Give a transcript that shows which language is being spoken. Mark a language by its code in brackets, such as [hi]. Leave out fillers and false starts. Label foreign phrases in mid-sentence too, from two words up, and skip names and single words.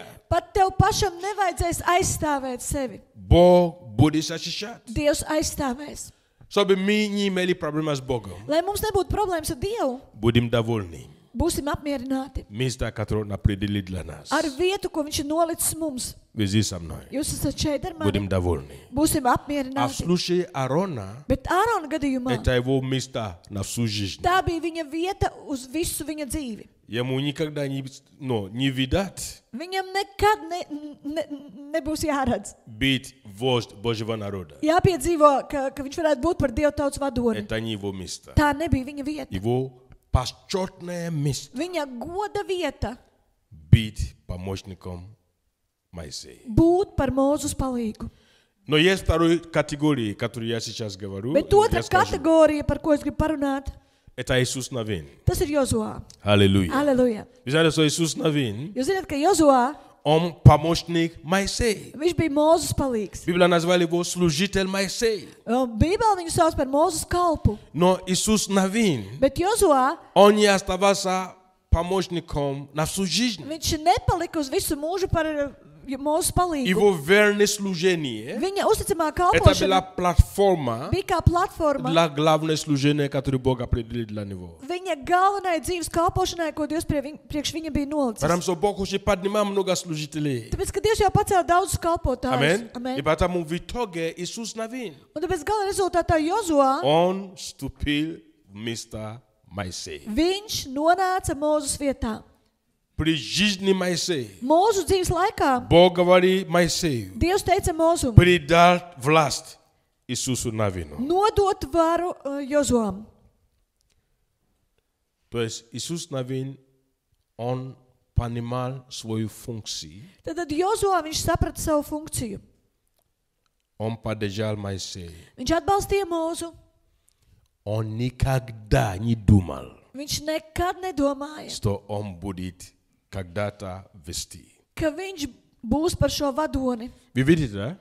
[lv] Pat tev pašam nevajadzēs aizstāvēt sevi. [ru] Бог будет защищать. [lv] Dievs aizstāvēs. [ru] Чтобы мы не имели проблемы с Богом. [lv] Lai mums nebūtu problēmas ar Dievu, [ru] Будем довольны. [lv] būsim apmierināti [ru] Место, которое Он определил для нас. [lv] ar vietu, ko viņš ir nolicis mums. [ru] Вы здесь со мной. [lv] Jūs esat šeit ar mani. [ru] Будем довольны. [lv] Būsim [ru] А в [lv] apmierināti. [ru] случае Аарона, [lv] Bet Ārona gadījumā [ru] это его место на всю жизнь. [lv] tā bija viņa vieta uz visu viņa dzīvi. [ru] Ему никогда не видать [lv] Viņam nekad nebūs jāredz. [ru] быть вождь Божьего народа. [lv] Jāpiedzīvo, ka viņš varētu būt par Dieva tautas vadoni. [ru] Это не его место. [lv] Tā nebija viņa vieta. [ru] Его почетное место [lv] Viņa goda vieta [ru] быть помощником Моисея. [lv] būt par Mūzus palīgu. [ru] Но есть второй категории, которую я сейчас говорю. [lv] Bet otra [ru] Я скажу. [lv] kategorija, par ko es gribu parunāt, [ru] Это Иисус Навин. [lv] tas ir Jozuā. [ru] Аллилуйя. [lv] Aleluja! [ru] Вы знаете, что Иисус Навин, [lv] Jūs zināt, ka Jozuā, [ru] он помощник Моисея. [lv] viņš bija Mūzus palīgs. [ru] Библия назвали его служитель Моисея. [lv] Bībeli viņu sauc par Mūzus kalpu. [ru] Но Иисус Навин, [lv] Bet Jozuā, [ru] он не оставался помощником на всю жизнь. [lv] viņš nepalika uz visu mūžu par Mūzus palīgu. [ru] Его верное служение, [lv] Viņa uzticamā [ru] это была [lv] kalpošana [ru] платформа [lv] bija kā platforma [ru] для главного служения, которое Бог определил для него. [lv] viņa galvenai dzīves kalpošanai, ko Dievs priekš viņa bija nolicis. [ru] Потому что Бог уже поднимал много служителей. [lv] Tāpēc, ka Dievs jau pacēla daudzus kalpotājus. [ru] Аминь. И поэтому в итоге Иисус Навин, [lv] Un tāpēc gala rezultātā Jozuā [ru] он вступил в место Моисея. [lv] viņš nonāca Mūzus vietā. [ru] При жизни Моисея [lv] Mūzu dzīves laikā [ru] Бог говорит Моисею, [lv] Dievs teica Mūzum [ru] передал власть Иисусу Навину. [lv] nodot varu Jozuām. [ru] То есть Иисус Навин, он понимал свою функцию, [lv] Tad Jozuā viņš saprata savu funkciju. [ru] он поддержал Моисея. [lv] Viņš atbalstīja Mūzu. [ru] Он никогда не думал, [lv] Viņš nekad nedomāja, [ru] что он будет когда-то вести. [lv] ka viņš būs par šo vadoni. [ru] Вы видите, да?